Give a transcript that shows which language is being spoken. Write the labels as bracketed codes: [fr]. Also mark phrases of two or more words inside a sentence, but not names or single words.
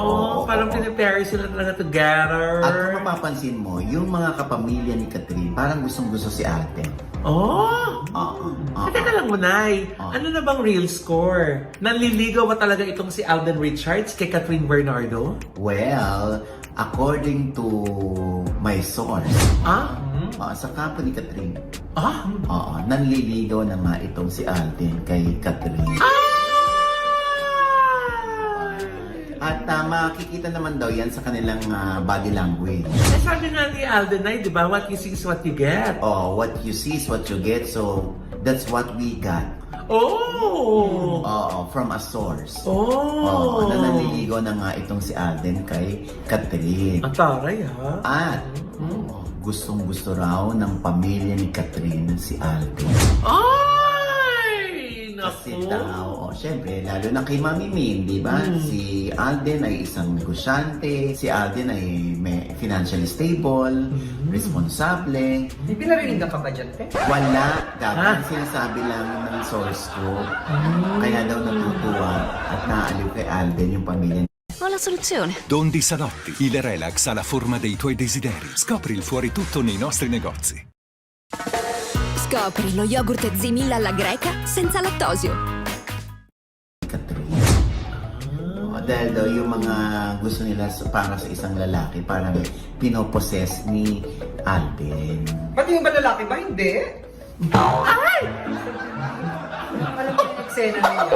[tl] Oo, parang pinipare sila talaga together. At kung mapapansin mo, yung mga kapamilya ni Catherine, parang gustong-gusto si Alden. Oh! Teka lang, Munay. Ano na bang [en] real score? [tl] Nanliligaw ba talaga itong si Alden Richards kay Catherine Bernardo? [en] Well, according to my source, [tl] sa kampo ni Catherine, nanliligaw na nga itong si Alden kay Catherine. At makikita naman daw yan sa kanilang [en] body language. [tl] Eh, sabi nga ni Alden ay, di ba? [en] What you see is what you get. Oh, what you see is what you get. So, that's what we got. Oh! From a source. Oh! [tl] Na nanliligaw na nga itong si Alden kay Catherine. Ang taray, ha? At gustong-gusto raw ng pamilya ni Catherine si Alden. Ay! Kasi Naku! daw, syempre, lalo na kay Mami Min, di ba? Si Alden ay isang negosyante, si Alden ay [en] financially stable, [tl] responsable. May pinarinig ka ba dyan, te? Wala, dapat sinasabi lang ng source ko. Kaya daw natutuwa at naaliw kay Alden yung pamilya. [it] Ho la soluzione. Dondi Sanotti, il relax alla forma dei tuoi desideri. Scopri il fuori tutto nei nostri negozi. Scopri lo yogurt Zimilla alla greca senza lattosio. [tl] Catherine. Dahil daw yung mga gusto nila para sa isang lalaki, parang pinoposes ni Alden. Pati yung ba lalaki ba? Hindi. Ay! Alam ko yung eksena na yun.